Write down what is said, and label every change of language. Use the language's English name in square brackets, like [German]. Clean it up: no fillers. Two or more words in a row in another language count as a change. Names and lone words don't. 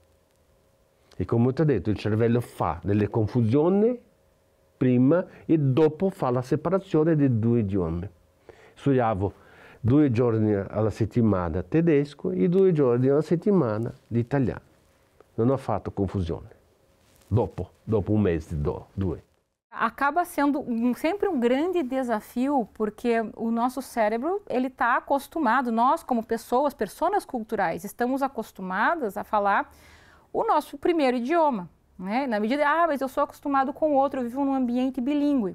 [Italian] E come ti ho detto, il cervello fa delle confusioni prima e dopo fa la separazione dei due idiomi. Studiavo 2 giorni alla settimana tedesco e 2 giorni alla settimana l'italiano. Non ho fatto confusione. Dopo un mese, 2. [Portuguese] Acaba sendo sempre um grande desafio, porque o nosso cérebro ele está acostumado, nós como pessoas culturais, estamos acostumadas a falar o nosso primeiro idioma, né? Na medida, mas eu sou acostumado com outro, eu vivo num ambiente bilíngue.